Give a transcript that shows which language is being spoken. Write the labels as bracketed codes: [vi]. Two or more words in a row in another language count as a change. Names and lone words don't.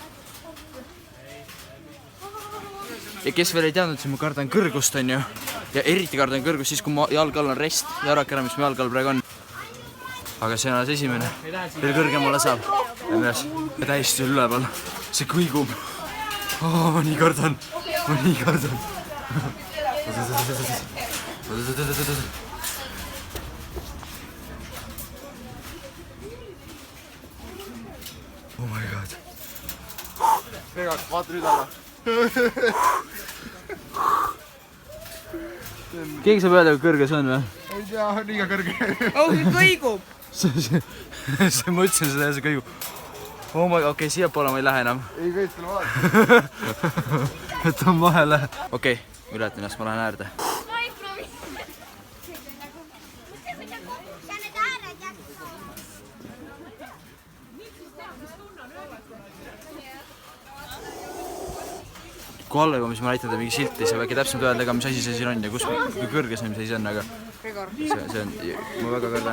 [et] Ja kes veel ei teadnud, siis ma kardan kõrgust, on ju. Ja eriti kardan kõrgust siis, kui mu jalg all on rest. Ja ära kära, mis mu jalg all praegu on. Aga see on alles esimene. Veel kõrgemale saab. Ja täiesti üleval. See kõigub. ma nii kardan. [en] Oh my god. [et] Vega, vaata nüüd alla. Keegi saab öelda, kui kõrge see on või? Ei tea, liiga kõrge. kõigub. See ma ütlesin seda ja see kõigub. [en] Oh my god, [et] okei, siiapoole ma ei lähe enam. Ei võid selle vaadata. Et on vahele. Okei, ületan ennast, ma lähen äärde. Kui alla jõuame, siis ma näitan teile mingi silti, sa võike täpselt öelda ka, mis asi see siin on ja kus, kui kõrge see, mis asi on, aga see on, ma väga kardan.